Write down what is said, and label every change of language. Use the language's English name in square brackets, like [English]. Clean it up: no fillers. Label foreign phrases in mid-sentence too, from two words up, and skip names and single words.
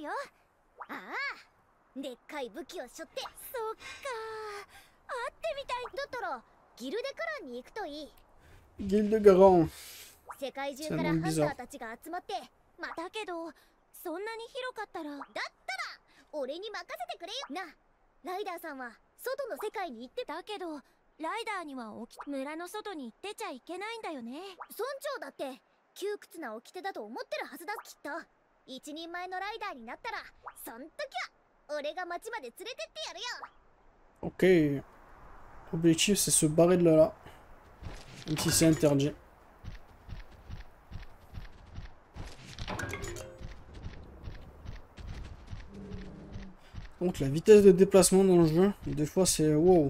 [French] Guilde de Grand. C'est un nom bizarre. [Japanese] そんなに広かったらだったら俺に任せてくれよな。ライダーさんは外の世界に行ってたけど、ライダーには村の外に行ってちゃいけないんだよね。村長だって窮屈な掟だと思ってるはずだ。きっと一人前のライダーになったらそん時は俺が町まで連れてってやるよ。 [French] Ok. L'objectif c'est se barrer de là. Même si c'est interdit. Donc la vitesse de déplacement dans le jeu, des fois c'est wow.